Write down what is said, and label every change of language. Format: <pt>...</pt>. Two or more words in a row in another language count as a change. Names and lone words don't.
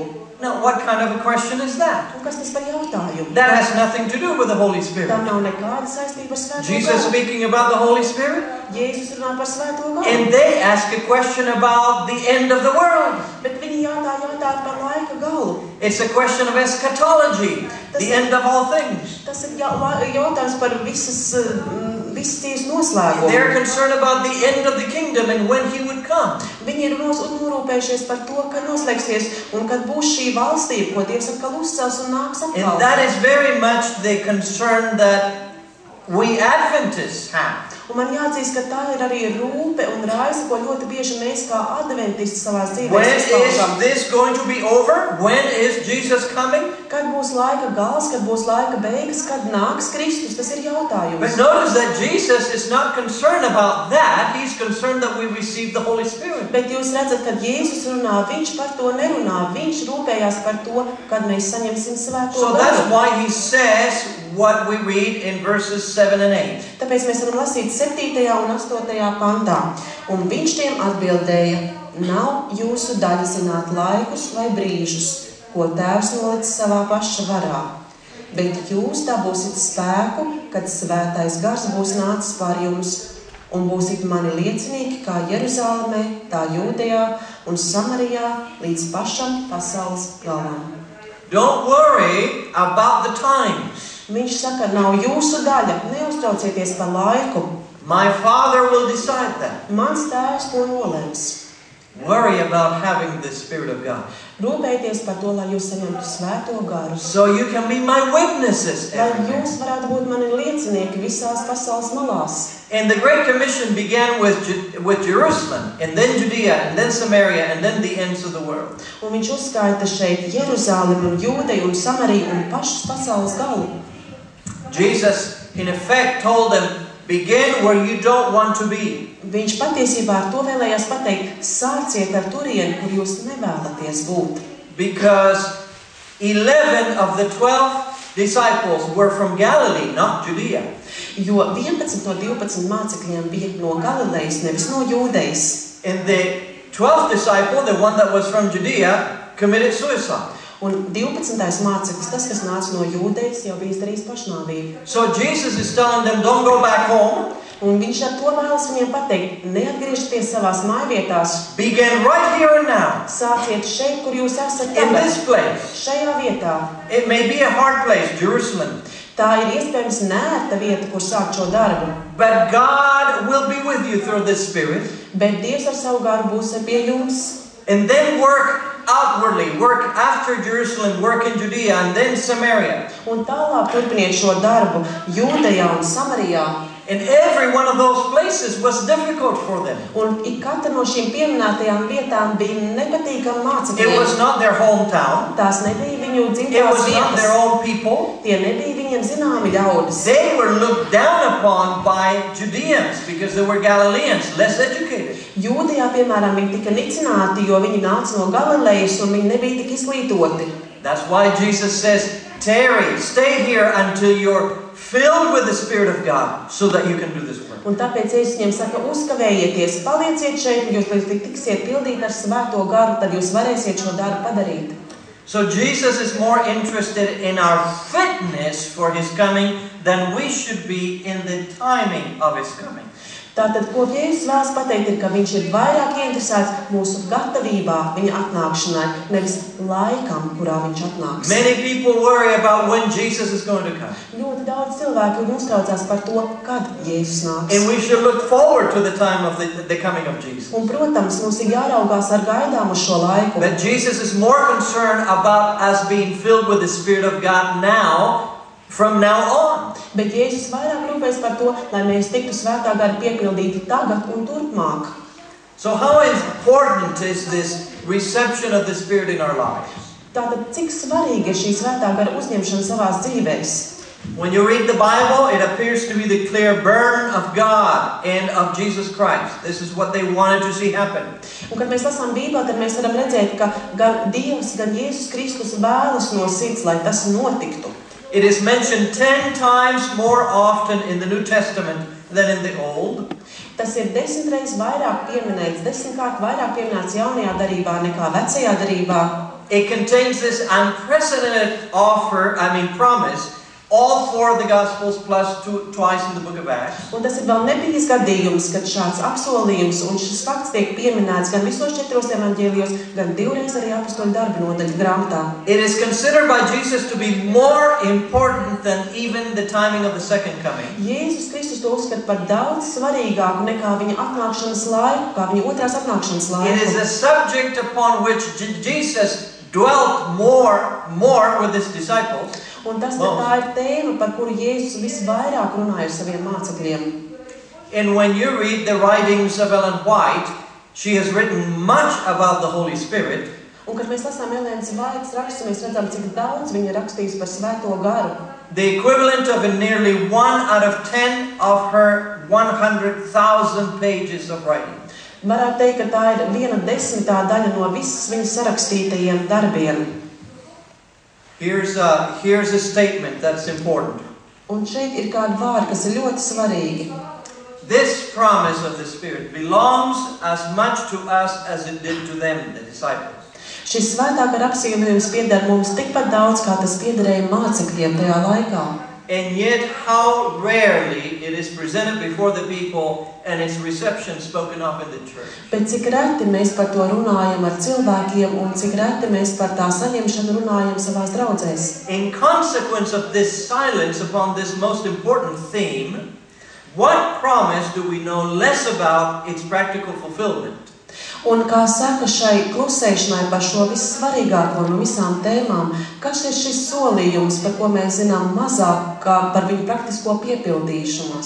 <en>Now, what kind of a question is that?</en> <lv>Un kas tas par jautājumu?</lv> <en>That has nothing to do with the Holy Spirit.</en> <lv>Tam nav nekāda saistība ar svēto Jesus garu.</lv> <en>speaking about the Holy Spirit,</en> <lv>Jēzus runā par svēto garu.</lv> <en>and they ask a question about the end of the world.</en> <lv>Bet viņi jautāja par laika galu.</lv> <en>It's a question of eschatology, the end of all things.</en> <lv>Tas ir jautājums par visas dzīves noslēgumu.</lv> <en>They're concerned about the end of the kingdom and when he would come.</en> <lv>Viņi ir norūpējušies par to, kad noslēgsies un kad būs šī valstība, ko Dievs atkal uzcels un nāks</lv> <en>And</en> <lv>atkal.</lv> <en>that is very much the concern that we Adventists have.</en> <lv>Un man jāatzīst, ka tā ir arī rūpe un raisa, ko ļoti bieži mēs kā adventisti savās</lv> <en>When</en> <lv>dzīvēs izpaužam.</lv> <en>is this going to be over? When is Jesus coming?</en> <lv>Kad būs laika gals, kad būs laika beigas, kad nāks Kristus, tas ir jautājums.</lv> <en>But notice that Jesus is not concerned about that. He's concerned that we receive the Holy Spirit.</en> <lv>Bet jūs redzat, kad Jēzus runā, viņš par to nerunā. Viņš rūpējās par to, kad mēs saņemsim svēto</lv> <en>So that's</en> <lv>garu.</lv> <en>why he says what we read in verses 7 and 8.</en> <lv>Tāpēc mēs varam lasīt 7. un 8. pantā. Un viņš tiem atbildēja: Nav jūsu daļa zināt laikus vai brīžus, ko Tēvs nolicis savā paša varā. Bet jūs dabūsiet spēku, kad svētais gars būs nācis pār jums, un būsiet mani liecinieki kā Jeruzālemē, tā Jūdejā un Samarijā līdz pašam pasaules galam.</lv> <en>Don't worry about the times.</en> <lv>Viņš saka, nav jūsu daļa, neuztraucieties par laiku.</lv> <en>My Father will decide that.</en> <lv>Mans Tēvs to nolems.</lv> <en>Worry about having the Spirit of God.</en> <lv>Rūpēties par to, lai jūs saņemtu svēto garu.</lv> <en>So you can be my witnesses</en> <lv>Lai</lv> <en>everywhere.</en> <lv>jūs varētu būt mani liecinieki visās pasaules malās.</lv> <en>And the Great Commission began with Jerusalem, and then Judea, and then Samaria, and then the ends of the world.</en> <lv>Un viņš uzskaita šeit Jeruzālemi un Jūdeju un Samariju un pašas pasaules galu.</lv> <en>Jesus, in effect, told them, begin where you don't want to be.</en> <lv>Viņš patiesībā ar to vēlējās pateikt, sāciet ar turieni, kur jūs nevēlaties būt.</lv> <en>Because 11 of the 12 disciples were from Galilee, not Judea.</en> <lv>Jo 11 no 12 mācekļiem bija no Galilejas, nevis no Jūdejas.</lv> <en>And the 12th disciple, the one that was from Judea, committed suicide.</en> <lv>Un 12. māceklis, tas, kas nāca no Jūdejas, jau bija izdarījis pašnāvību.</lv> <en>So Jesus is telling them, don't go back home.</en> <lv>Un viņš ar to vēlas viņiem pateikt, neatgriežieties savās mājvietās.</lv> <en>Begin right here and now.</en> <lv>Sāciet šeit, kur jūs esat</lv> <en>In</en> <lv>tagad,</lv> <en>this place.</en> <lv>šajā vietā.</lv> <en>It may be a hard place, Jerusalem.</en> <lv>Tā ir iespējams neērta vieta, kur sākt šo darbu.</lv> <en>But God will be with you through the Spirit.</en> <lv>Bet Dievs ar savu garu būs pie jums.</lv> <en>And then work outwardly. Work after Jerusalem. Work in Judea and then Samaria.</en> <lv>Un tālāk turpiniet šo darbu Jūdejā un Samarijā.</lv> <en>And every one of those places was difficult for them.</en> <lv>Un ik katra no šīm pieminētajām vietām bija nepatīkama</lv> <en>It</en> <lv>mācekļiem.</lv> <en>was not their hometown.</en> <lv>Tās nebija viņu</lv> <en>It</en> <lv>dzimtās</lv> <en>was not their</en> <lv>vietas.</lv> <en>own people.</en> <lv>Tie nebija viņiem zināmi ļaudis.</lv> <en>They were looked down upon by Judeans because they were Galileans, less educated.</en> <lv>Jūdejā, piemēram, viņi tika nicināti, jo viņi nāca no Galilejas un viņi nebija tik izglītoti.</lv> <en>That's why Jesus says, tarry, stay here until you're filled with the Spirit of God, so that you can do this work.</en> <lv>Un tāpēc Jēzus viņiem saka, uzkavējieties, palieciet šeit, un jūs līdz tiksiet pildīt ar svēto garu, tad jūs varēsiet šo darbu padarīt.</lv> <en>So Jesus is more interested in our fitness for His coming than we should be in the timing of His coming.</en> <lv>Tātad, ko Jēzus vēlas pateikt, ir, ka viņš ir vairāk interesēts mūsu gatavībā viņa atnākšanai, nevis laikam, kurā viņš atnāks.</lv> <en>Many people worry about when Jesus is going to come.</en> <lv>Ļoti daudz cilvēku uztraucās par to, kad Jēzus nāks.</lv> <en>And we should look forward to the time of the coming of Jesus.</en> <lv>Un, protams, mums ir jāraugās ar gaidām uz šo laiku.</lv> <en>But Jesus is more concerned about us being filled with the Spirit of God now, from now on.</en> <lv>Bet Jēzus vairāk rūpēs par to, lai mēs tiktu svētā gara piepildīti tagad un turpmāk.</lv> <en>So how important is this reception of the Spirit in our lives?</en> <lv>Tātad, cik svarīgi ir šī svētā gara uzņemšana savās dzīvēs?</lv> <en>When you read the Bible, it appears to be the clear burden of God and of Jesus Christ. This is what they wanted to see happen.</en> <lv>Un, kad mēs lasām Bībeli, tad mēs varam redzēt, ka gan Dievs, gan Jēzus Kristus vēlas no sirds, lai tas notiktu.</lv> <en>It is mentioned 10 times more often in the New Testament than in the Old.</en> <lv>Tas ir 10 reizes vairāk pieminēts, 10 kārt vairāk pieminēts jaunajā darībā nekā vecajā darībā.</lv> <en>It contains this unprecedented promise, all four of the Gospels plus twice in the book of Acts.</en> <lv>Un tas ir vēl nebijis gadījums, kad šāds apsolījums un šis fakts tiek pieminēts gan visos 4 evaņģēlijos, gan 2 reizes arī apostoļu darbu nodaļas grāmatā.</lv> <en>It is considered by Jesus to be more important than even the timing of the second coming.</en> <lv>Jēzus Kristus to uzskata par daudz svarīgāku nekā viņa atnākšanas laiku, kā viņa otrās atnākšanas laiku.</lv> <en>It is a subject upon which Jesus dwelt more with his disciples.</en> <lv>Un tas tā ir tēma, par kuru Jēzus visvairāk runāja ar saviem mācekļiem.</lv> <en>And when you read the writings of Ellen White, she has written much about the Holy Spirit.</en> <lv>Un, kad mēs lasām Elēnas Vaitas rakstus, mēs redzam, cik daudz viņa rakstījis par svēto garu.</lv> <en>The equivalent of nearly 1 out of 10 of her 100,000 pages of writing.</en> <lv>Varētu teikt, ka tā ir 1/10 daļa no visas viņas sarakstītajiem darbiem.</lv> <en>Here's a statement that's important.</en> <lv>Un šeit ir kādi vārdi, kas ir ļoti svarīgi.</lv> <en>This promise of the Spirit belongs as much to us as it did to them, the disciples.</en> <lv>Šis svētā gara apsolījums pieder mums tikpat daudz, kā tas piederēja mācekļiem tajā laikā.</lv> <en>And yet how rarely it is presented before the people and its reception spoken of in the church.</en> <lv>Bet cik reti mēs par to runājam ar cilvēkiem un cik reti mēs par tā saņemšanu runājam savās draudzēs.</lv> <en>In consequence of this silence upon this most important theme, what promise do we know less about its practical fulfillment?</en> <lv>Un kā saka šai klusēšanai par šo vissvarīgāko no visām tēmām, kas ir šis solījums, par ko mēs zinām mazāk kā par viņu praktisko piepildīšanos?</lv>